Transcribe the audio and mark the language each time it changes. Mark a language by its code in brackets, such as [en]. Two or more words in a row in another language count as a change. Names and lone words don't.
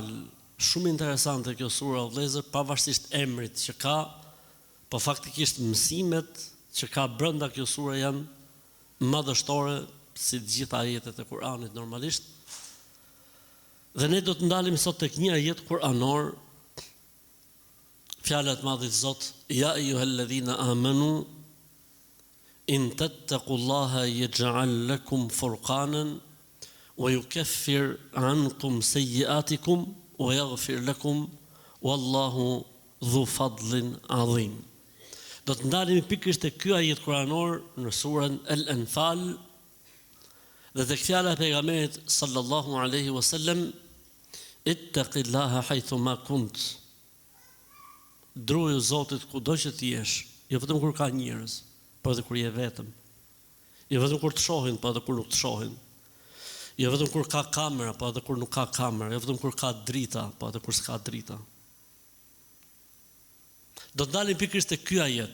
[sq] Shumë interesante kjo sura o vëllezër, pavarësisht emrit që ka, po faktikisht mësimet që ka brenda kjo sure janë madhështore si të gjitha ajetet e Kur'anit normalisht. Dhe ne do të ndalim sot tek një ajet kuranor, fjalat madhit Zot: [ar] "يا أيها الذين آمنوا إن تتقوا الله يجعل لكم فرقانا ويكفر عنكم سيئاتكم ويغفر لكم والله ذو الفضل العظيم." [sq] Do të ndalemi pikërisht te ky ajet kuranor në surën El-Anfal dhe tek fjala e pejgamberit [ar] صلى الله عليه وسلم: "اتق الله حيثما كنت." [sq] Druju Zotit kudo që të jesh, jo vetëm kur ka njerëz, por edhe kur je vetëm. Jo vetëm kur të shohin, por edhe kur nuk të shohin. Jo vetëm kur ka kamera, por edhe kur nuk ka kamera. Jo vetëm kur ka drita, por edhe kur s'ka drita. Do të dalim pikërisht te ky ajet.